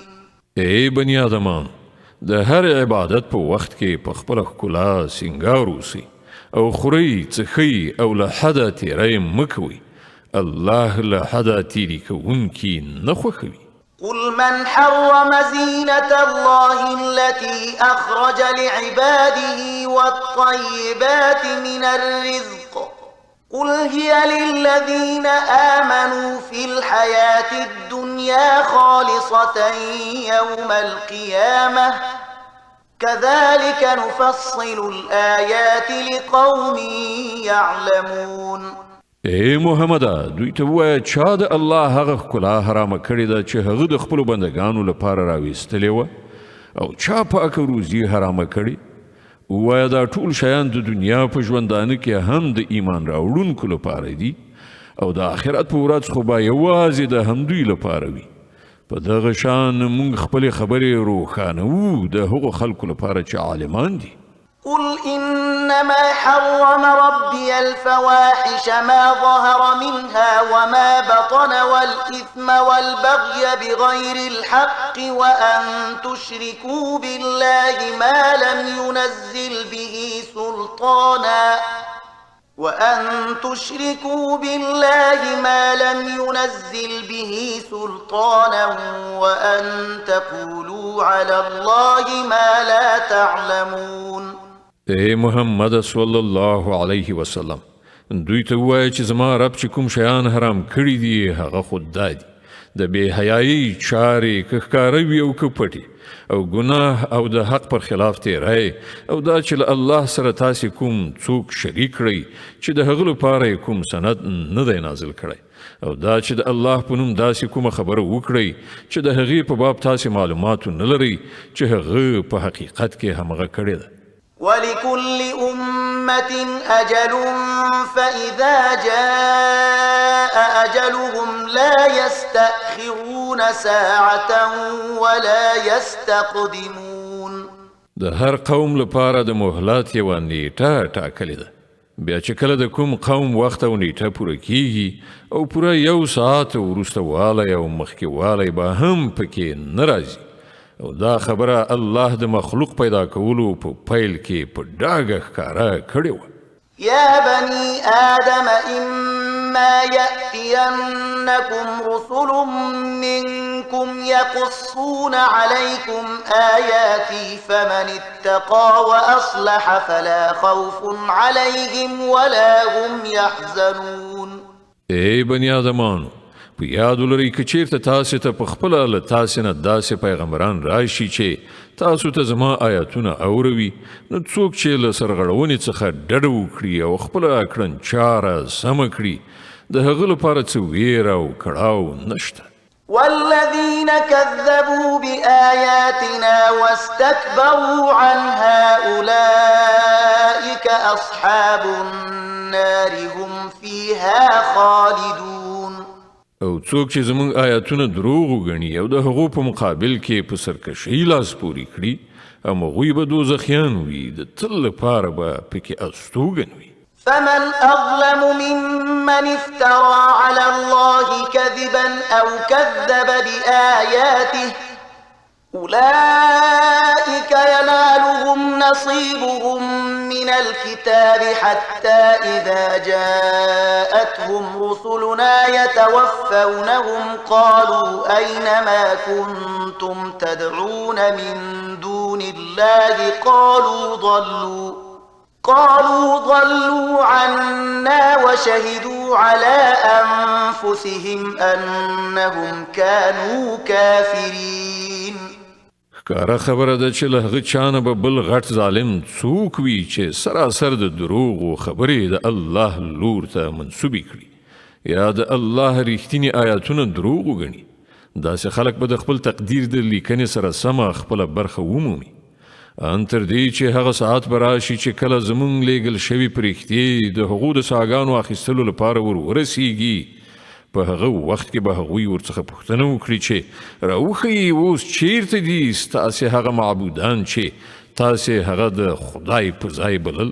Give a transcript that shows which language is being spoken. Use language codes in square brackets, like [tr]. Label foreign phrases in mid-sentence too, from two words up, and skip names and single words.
[ps] ای بنی آدمان، د هر عبادت په وخت کې په خپل ښکلا سینګار اوسئ او خورئ څښئ او له حده تیری مه کوئ. الله له حده تیري کوونکي نه خوښوي. [ar] قل من حرم زينة الله التي أخرج لعباده والطيبات من الرزق قل هي للذين آمنوا في الحياة الدنيا خالصة يوم القيامة كذلك نفصل الآيات لقوم يعلمون. [ps] ای محمده دوی ته ووایه چا د الله هغه ښکلا حرامه کړې ده چې هغه د خپلو بندګانو لپاره راویستلې وه او چا پاکه روزي حرامه کړې. ووایه دا ټول شیان د دنیا په ژوندانه کې هم د ایمان راوړونکو لپاره دي او د آخرت په ورځ خو به یوازې د همدوی لپاره وي. په دغه شان موږ خپلې خبرې روښانوو د هغو خلکو لپاره چې عالمان دي. [ar] قل إنما حرم ربي الفواحش ما ظهر منها وما بطن والإثم والبغي بغير الحق وأن تشركوا بالله ما لم ينزل به سلطانا وأن تشركوا بالله ما لم ينزل به سلطانا وأن تقولوا على الله ما لا تعلمون. [ps] اے محمد [ar] صلی الله علیه وسلم، [ps] دوی ته ووایه چې زما رب چې کوم شیان حرام کړي دي هغه خود دا دي د بې حیایي چارې که ښکاره وي او که پټې او ګناه او د حق پر خلاف تیری او دا چې له الله سره تاسې کوم څوک شریک کړئ چې د هغه لپاره یې کوم سند نه دی نازل کړی او دا چې د الله په نوم داسې کومه خبره وکړئ چې د هغې په باب تاسې معلوماتو نه لرئ چې هغه په حقیقت کې همغه کړې ده. [ar] ولكل أمة أجل فإذا جاء أجلهم لا يستأخرون ساعة ولا يستقدمون. [ps] د هر قوم لپاره د مهلت یوه نیټه ټاکلې ده، بیا چې کله د کوم قوم وخت او نیټه پوره کیږي او پوره 1 ساعت وروسته والی او مخکې والی به هم پکې نه راځي او دا خبره الله د مخلوق پیدا کولو په پیل کې په ډاګه ښکاره کړې وه. [ar] يا بني آدم إما يأتينكم رسل منكم يقصون عليكم آياتي فمن اتقى وأصلح فلا خوف عليهم ولا هم يحزنون. [ps] اے بني آدمانو، په یاد ولرئ که چیرته تاسې ته په خپله له تاسې نه داسې پیغمبران راشي چې تاسو ته زما آیاتونه اوروي، نو څوک چې له سرغړونې څخه ډډه وکړي او خپله کړنچاره سمه کړي د هغه لپاره څه ویره او کړاو نشته. [ar] والذين كذبوا بآياتنا واستكبروا عنها أولئك أصحاب النار هم فيها خالدون. [ps] او څوک چې زموږ آیاتونه دروغ وګڼي او د هغو په مقابل کې په سرکشۍ لاس پورې کړي هغوی به دوزخیان وي، د تل لپاره به پکې استوګن وي. [ar] فمن أظلم ممن افترى على الله كذبا أو كذب بآياته أولئك ينالهم نصيبهم من الكتاب حتى إذا جاءتهم رسلنا يتوفونهم قالوا أين ما كنتم تدعون من دون الله قالوا ضلوا عنا وشهدوا على أنفسهم أنهم كانوا كافرين. [ps] ښکاره خبره ده چې له هغه چانه به بل غټ ظالم څوک وي چې سراسر د دروغو خبرې د الله لور ته منسوبې کړي یا د الله ریښتینې آیاتونه دروغ وګڼي. داسې خلک به د خپل تقدیر د لیکنې سره سمه خپله برخه ومومي ان تر دې چې هغه ساعت به راشي چې کله زموږ لیږل شوي پرښتې د هغو د ساګانو اخیستلو لپاره ورسیږي په هغه وخت کې به هغوی ورڅخه پوښتنه وکړي چې راوښیي اوس چیرته دي ستاسې هغه معبودان چې تاسې هغه د خدای په ځای بلل.